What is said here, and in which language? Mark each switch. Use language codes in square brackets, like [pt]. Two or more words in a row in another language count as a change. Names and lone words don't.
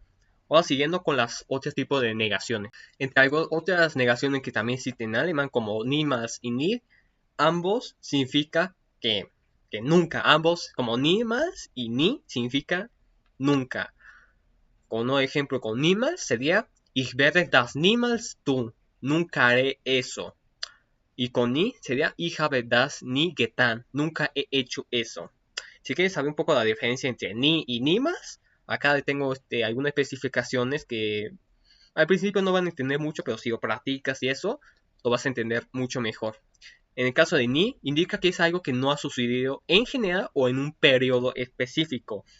[es] Ahora siguiendo con los otros tipos de negaciones. Entre otras negaciones que también existen en alemán, como niemals y nie, ambos significa que nunca. Ambos, como niemals y nie, significa nunca. Con un ejemplo con niemals sería [de] ich werde das niemals tun. [es] Nunca haré eso. Y con ni sería [de] ich habe das nie getan. [es] Nunca he hecho eso. Si quieres saber un poco la diferencia entre ni y niemals, acá tengo algunas especificaciones que al principio no van a entender mucho, pero si lo practicas y eso, lo vas a entender mucho mejor. En el caso de ni, indica que es algo que no ha sucedido en general o en un periodo específico.